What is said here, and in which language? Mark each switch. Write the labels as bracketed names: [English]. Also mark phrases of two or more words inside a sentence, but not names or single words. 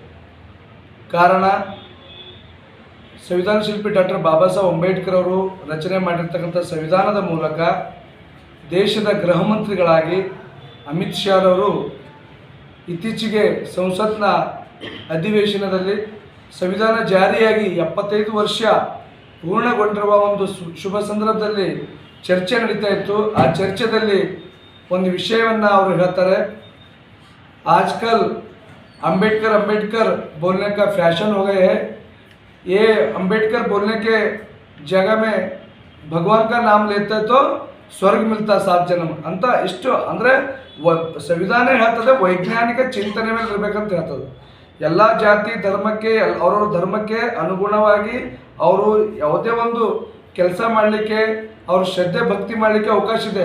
[Kannada] ಕಾರಣ, ಸಂವಿಧಾನ ಶಿಲ್ಪಿ ಡಾಕ್ಟರ್ ಬಾಬಾ ಸಾಹೇಬ್ ಅಂಬೇಡ್ಕರ್ ಅವರು ರಚನೆ ಮಾಡಿರ್ತಕ್ಕಂಥ ಸಂವಿಧಾನದ ಮೂಲಕ ದೇಶದ ಗೃಹ ಮಂತ್ರಿಗಳಾಗಿ ಅಮಿತ್ ಶಾ ಅವರು ಇತ್ತೀಚೆಗೆ ಸಂಸತ್ನ ಅಧಿವೇಶನದಲ್ಲಿ ಸಂವಿಧಾನ ಜಾರಿಯಾಗಿ 75 ವರ್ಷ ಪೂರ್ಣಗೊಂಡಿರುವ ಒಂದು ಶುಭ ಸಂದರ್ಭದಲ್ಲಿ ಚರ್ಚೆ ನಡೀತಾ ಇತ್ತು. ಆ ಚರ್ಚೆಯಲ್ಲಿ ಒಂದು ವಿಷಯವನ್ನು ಅವರು ಹೇಳ್ತಾರೆ, [Hindi] ಆजकल अंबेडकर बोलने का फैशन हो गए है, ये अंबेडकर बोलने के जगह में भगवान का नाम लेते तो स्वर्ग मिलता सात जन्म ಅಂತ. [Kannada] ಇಷ್ಟು ಅಂದರೆ ಸಂವಿಧಾನ ಹೇಳ್ತದೆ ವೈಜ್ಞಾನಿಕ ಚಿಂತನೆ ಮೇಲೆ ಇರಬೇಕಂತ ಹೇಳ್ತದೆ. ಎಲ್ಲ ಜಾತಿ ಧರ್ಮಕ್ಕೆ ಅವ್ರವ್ರ ಧರ್ಮಕ್ಕೆ ಅನುಗುಣವಾಗಿ ಅವರು ಯಾವುದೇ ಒಂದು ಕೆಲಸ ಮಾಡಲಿಕ್ಕೆ, ಅವ್ರ ಶ್ರದ್ಧೆ ಭಕ್ತಿ ಮಾಡಲಿಕ್ಕೆ ಅವಕಾಶ ಇದೆ.